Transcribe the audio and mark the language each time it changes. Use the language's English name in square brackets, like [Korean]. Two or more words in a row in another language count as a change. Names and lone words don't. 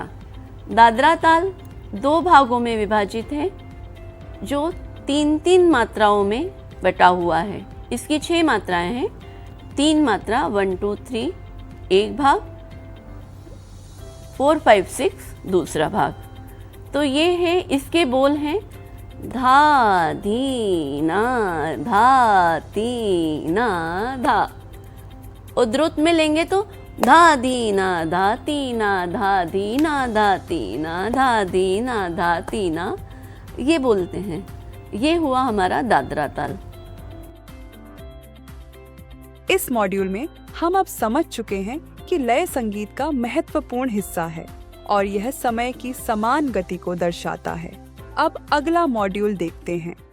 [Hindi] दादरा ताल 2 भागों में विभाजित है जो 3-3 मात्राओं में बटा हुआ है। इसकी 6 मात्राएं हैं। 3 मात्रा 1, 2, 3 एक भाग, 4, 5, 6 दूसरा भाग। तो ये है, इसके बोल हैं धा, धी, ना, धा, ती, ना, धा। और द्रुत में लेंगे तो धा, धी, ना, धा, ती, ना, धा, धी, ना, धा, ती, ना, धा, धी, ना, धा, ती, ना। ये बोलते हैं। ये हुआ हमारा दादरा ताल। इस मॉड्यूल में हम अब समझ चुके हैं कि लय संगीत का महत्वपूर्ण हिस्सा है और यह समय की समान गति को दर्शाता है। अब अगला मॉड्यूल देखते हैं।